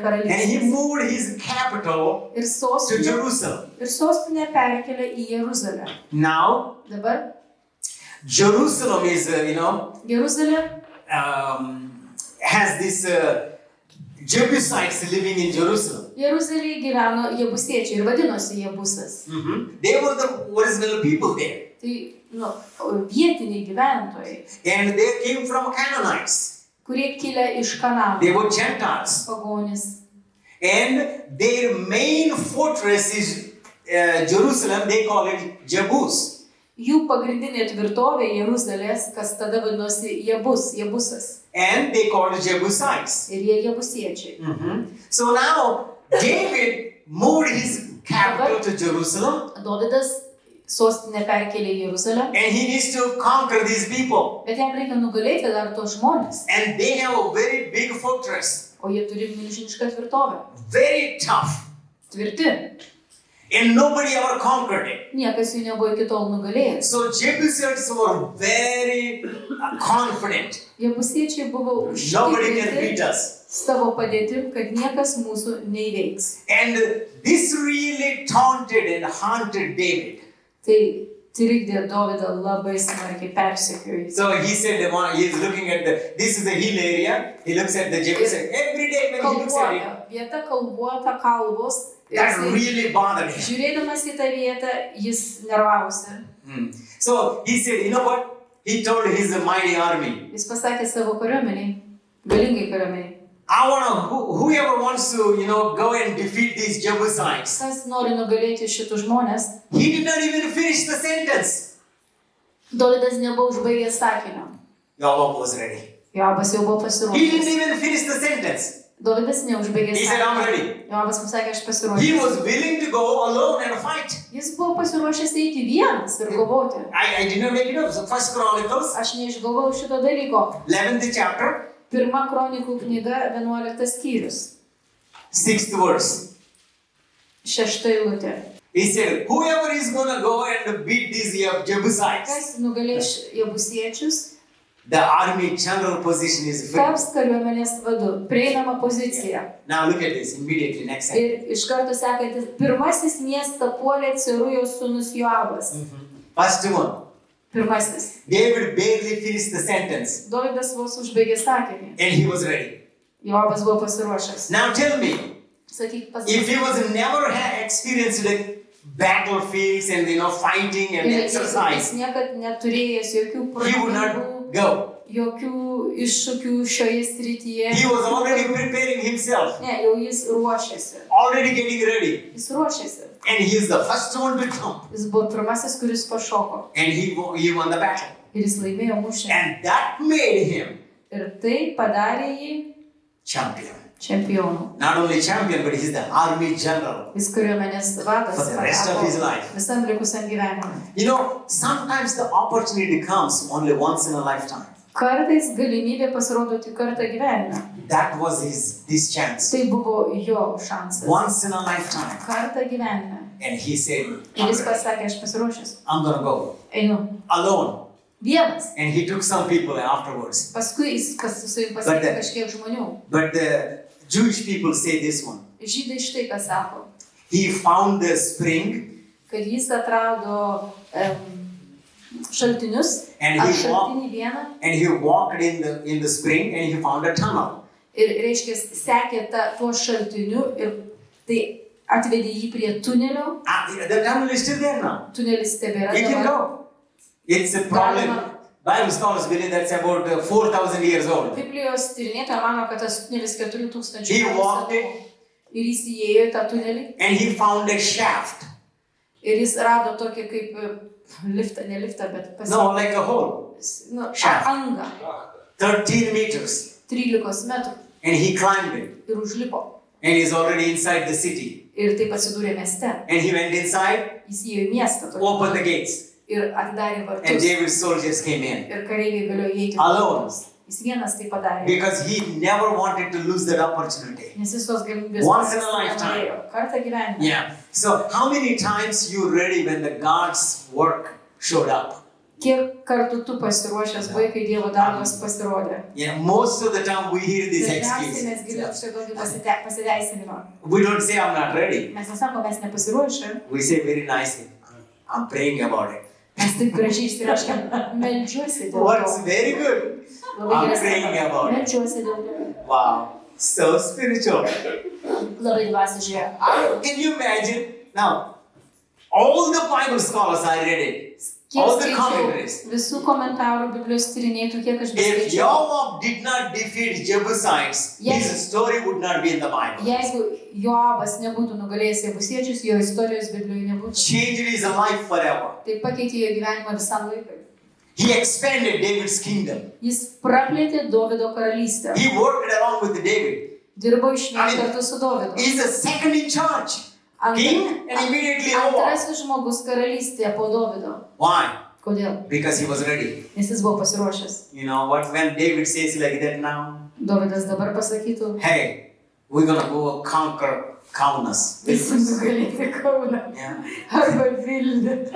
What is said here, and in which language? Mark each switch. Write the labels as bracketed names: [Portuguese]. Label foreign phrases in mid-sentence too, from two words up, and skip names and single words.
[English] And he [Lithuanian] karalystė. [English] moved his capital [Lithuanian] Ir [English] to Jerusalem. [Lithuanian] sostinę perkelė į Jeruzalę. [English] Now, [Lithuanian] Dabar [English] Jerusalem is, [Lithuanian] Jeruzalė [English] has this Jebusites living in Jerusalem. [Lithuanian] Jeruzalėje gyveno jebusiečiai ir vadinosi Jebusas. [English] They were the original people there. [Lithuanian] Tai vietiniai gyventojai, [English] And they came from Canaanites. [Lithuanian] kurie kilę iš [English] They [Lithuanian] Kanano, [English] were Gentiles. [Lithuanian] pagonys. [English] And their main fortress is Jerusalem. They call it Jebus. [Lithuanian] Jų pagrindinė tvirtovė Jeruzalės, kas tada vadinosi Jebusas. [English] And they called it Jebusites. [Lithuanian] Ir jie jebusiečiai. [English] So now David moved his capital to Jerusalem. [Lithuanian] Dovydas sostinę perkelė į Jeruzalę. [English] And he needs to conquer these people. [Lithuanian] Bet jam reikia nugalėti dar tos žmonės. [English] And they have a very big fortress. [Lithuanian] O jie turi milžinišką tvirtovę. [English] Very tough. [Lithuanian] Tvirti. [English] And nobody ever conquered it. [Lithuanian] Niekas jų nebuvo iki tol nugalėjęs. [English] So Jebusites were very confident. [Lithuanian] Jebusiečiai buvo [English] Nobody can beat [Lithuanian] užtikrinti [English] us. [Lithuanian] savo padėtim, kad niekas mūsų neįveiks. [English] And this really taunted and haunted David. [Lithuanian] Tai trikdė Dovydą labai smarkiai persekiojo. [English] So he said, he's looking at this is a hill area. He looks at the Jebusites. Every day when he looks at it, [Lithuanian] Kalvuota, vieta kalvuota, kalvos. [English] that really bothered him. [Lithuanian] Žiūrėdamas į tą vietą, jis nervavosi. [English] So he said, you know what? He told his mighty army, [Lithuanian] Jis pasakė savo kariuomeniai, galingai kariuomeniai. [English] I want to, whoever wants to, go and defeat these Jebusites. [Lithuanian] Kas nori nugalėti šitų žmonės? [English] He did not even finish the sentence. [Lithuanian] Dovydas nebuvo užbaigęs sakinio. [English] Joab was ready. [Lithuanian] Joabas jau buvo [English] He didn't [Lithuanian] pasiruošęs. [English] even finish the sentence. [Lithuanian] Dovydas neužbaigė [English] He said, I'm [Lithuanian] sakinio. [English] ready. [Lithuanian] Joabas pasakė, aš [English] He [Lithuanian] pasiruošęs. [English] was willing to go alone and fight. [Lithuanian] Jis buvo pasiruošęs eiti vienas ir kovoti. [English] I did not make it up. So First Chronicles, [Lithuanian] Aš neišgalvojau šito dalyko. [English] 11th chapter, [Lithuanian] Pirma kronikų knyga, 11 skyrius. [English] 6th verse. [Lithuanian] 6 eilutė. [English] He said, whoever is going to go and beat these Jebusites, [Lithuanian] Kas nugalės jebusiečius, [English] the army general position is free. [Lithuanian] taps kariuomenės vadu. Prieinama pozicija. [English] Now look at this immediately, next time. [Lithuanian] Ir iš karto sekantis, pirmasis miestą puolė Cerujos sūnus Joabas. [English] First one, [Lithuanian] Pirmasis. [English] David barely finished the sentence [Lithuanian] Dovydas vos užbaigė sakinį. [English] and he was ready. [Lithuanian] Joabas buvo pasiruošęs. [English] Now tell me, [Lithuanian] Sakyk, [English] if he was never had experienced like battlefields and fighting and [Lithuanian] Jis [English] exercise, [Lithuanian] niekad neturėjęs jokių [English] he would [Lithuanian] problemų, [English] not go. [Lithuanian] jokių iššūkių šioje srityje. [English] He was already preparing himself, [Lithuanian] Ne, jau jis ruošėsi. [English] already getting ready. [Lithuanian] Jis ruošėsi. [English] And he is the first one to jump. [Lithuanian] Jis buvo pirmasis, kuris pašoko. [English] And he won the battle. [Lithuanian] Ir jis laimėjo mūšį. [English] And that made him [Lithuanian] Ir tai padarė jį [English] champion. [Lithuanian] čempionu. [English] Not only champion, but he's the army general [Lithuanian] Jis kariuomenės vadas [English] for the rest of his life. [Lithuanian] visam likusiam gyvenimui. [English] Sometimes the opportunity comes only once in a lifetime. [Lithuanian] Kartais galimybė pasirodo tik kartą gyvenime. [English] That was his chance. [Lithuanian] Tai buvo jo šansas. [English] Once in a lifetime. [Lithuanian] Kartą gyvenime. [English] And he said, [Lithuanian] Ir jis pasakė, aš pasiruošęs. [English] I'm going to go. [Lithuanian] Einu. [English] Alone. [Lithuanian] Vienas. [English] And he took some people afterwards. [Lithuanian] Paskui jis pasiekė kažkiek žmonių. [English] But the Jewish people say this one. [Lithuanian] Žydai štai ką sako. [English] He found the spring. [Lithuanian] Kad jis atrado šaltinius. [English] And [Lithuanian] šaltinį vieną. [English] And he walked in the spring and he found a tunnel. [Lithuanian] Ir reiškia, sekė tuo šaltiniu ir tai atvedė jį prie tunelio. [English] The tunnel is still there now. [Lithuanian] Tunelis tebėra. [English] You can go. It's a problem. Bible scholars believe that's about 4,000 years old. [Lithuanian] Biblijos tyrinėtojai mano, kad tas tunelis 4,000 metų. [English] He walked it. [Lithuanian] Ir jis įėjo į tą tunelį. [English] And he found a shaft. [Lithuanian] Ir jis rado tokį kaip liftą, ne liftą, bet [English] No, like a hole. Shaft. [Lithuanian] Angą. [English] 13 meters. [Lithuanian] 13 metrų. [English] And he climbed it. [Lithuanian] Ir užlipo. [English] And he's already inside the city. [Lithuanian] Ir taip atsidūrė mieste. [English] And he went inside. [Lithuanian] Jis įėjo į miestą. [English] Opened the gates. [Lithuanian] Ir atidarė vartus. [English] And David's soldiers came in. [Lithuanian] Ir kareiviai galėjo įeiti. [English] Alone. [Lithuanian] Jis vienas tai padarė. [English] Because he never wanted to lose that opportunity. [Lithuanian] Nes jis tos galimybės [English] Once in a lifetime. [Lithuanian] Kartą gyvenime. [English] Yeah. So how many times you ready when the God's work showed up? [Lithuanian] Kiek kartų tu pasiruošęs buvai, kai Dievo darbas pasirodė? [English] Yeah, most of the time we hear this excuse. [Lithuanian] Mes girdime štai tokį pasiteisinimą. [English] We don't say I'm not ready. [Lithuanian] Mes nesako, mes nepasiruošę. [English] We say very nicely, I'm praying about it. [Lithuanian] Mes taip gražiai išsireiškiam, meldžiuosi dėl to. [English] What's very good? I'm praying about it. [Lithuanian] Meldžiuosi dėl to. [English] Wow, so spiritual. [Lithuanian] Labai dvasiškai. [English] Can you imagine? Now, all the Bible scholars I read it. All the commentaries. [Lithuanian] Visų komentarų Biblijos tyrinėtų, kiek aš [English] If [Lithuanian] beskaičiau. [English] Joab did not defeat Jebusites, his story would not be in the Bible. [Lithuanian] Jeigu Joabas nebūtų nugalėjęs Jebusiečius, jo istorijos Biblijoje nebūtų. [English] Changed his life forever. [Lithuanian] Tai pakeitė jo gyvenimą visam laikui. [English] He expanded David's kingdom. [Lithuanian] Jis praplėtė Dovydo karalystę. [English] He worked along with David. [Lithuanian] Dirbo išvien kartu su Dovydu. [English] He's the second in charge. King and immediately over. [Lithuanian] Antrasis žmogus karalystėje po Dovydo. [English] Why? [Lithuanian] Kodėl? [English] Because he was ready. [Lithuanian] Nes jis buvo pasiruošęs. [English] You know what? When David says like that now, [Lithuanian] Dovydas dabar pasakytų, [English] hey, we're gonna go conquer Kaunas. [Lithuanian] visi nugalėti Kauną. [English] Yeah. [Lithuanian] Arba Vilnių.